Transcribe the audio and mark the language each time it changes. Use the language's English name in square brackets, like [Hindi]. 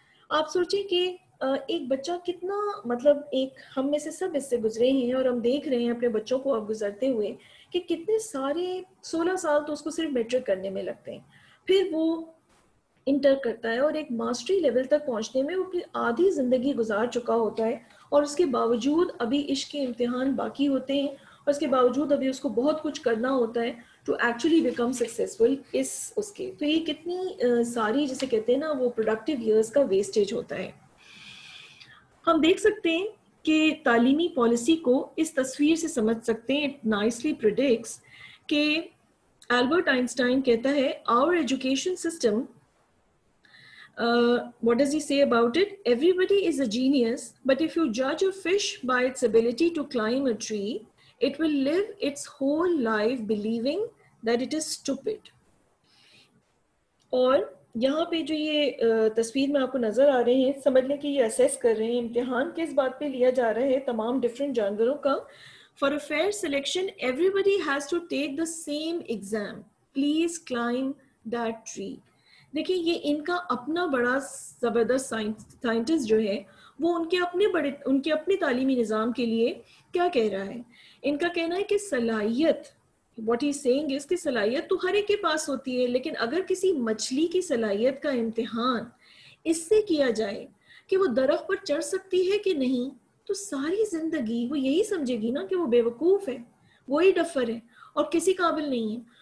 [Urdu] آپ سوچیں کہ ایک بچہ کتنا, مطلب ایک ہم میں سے سب اس سے گزرے ہیں اور ہم دیکھ رہے ہیں اپنے بچوں کو اب گزرتے ہوئے کہ کتنے سارے 16 سال تو اس کو صرف میٹرک کرنے میں لگتے ہیں, پھر وہ انٹر کرتا ہے اور ایک ماسٹری لیول تک پہنچنے میں وہ اپنی آدھی زندگی گزار چکا ہوتا ہے, اور اس کے باوجود ابھی عشق کے امتحان باقی ہوتے ہیں, اور اس کے باوجود ابھی اس کو بہت کچھ کرنا ہوتا ہے ٹو ایکچولی بیکم سکسیزفل اس کے. تو یہ کتنی ساری جسے کہتے ہیں نا وہ پروڈکٹیو ایئرس کا ویسٹیج ہوتا ہے. ہم دیکھ سکتے ہیں کہ تعلیمی پالیسی کو اس تصویر سے سمجھ سکتے ہیں. [English] It nicely predicts کہ Albert Einstein کہتا ہے our education system, what does he say about it? Everybody is a genius, but if you judge a fish by its ability to climb a tree, it will live its whole life believing that it is stupid. [Urdu] اور یہاں پہ جو یہ تصویر میں آپ کو نظر آ رہے ہیں, سمجھ لیں کہ یہ اسیس کر رہے ہیں امتحان کس بات پہ لیا جا رہا ہے تمام ڈفرینٹ جانوروں کا. [English] For a fair selection, everybody has to take the same exam. Please climb that tree. [Urdu] دیکھیں یہ ان کا اپنا بڑا زبردست سائنٹسٹ جو ہے وہ ان کے اپنے تعلیمی نظام کے لیے کیا کہہ رہا ہے. ان کا کہنا ہے کہ صلاحیت, what he's saying is کہ صلاحیت تو ہر ایک کے پاس ہوتی ہے, لیکن اگر کسی مچھلی کی صلاحیت کا امتحان اس سے کیا جائے کہ وہ درخت پر چڑھ سکتی ہے کہ نہیں, تو ساری زندگی وہ یہی سمجھے گی نا کہ وہ بیوقوف ہے, وہی ڈفر ہے اور کسی قابل نہیں ہے.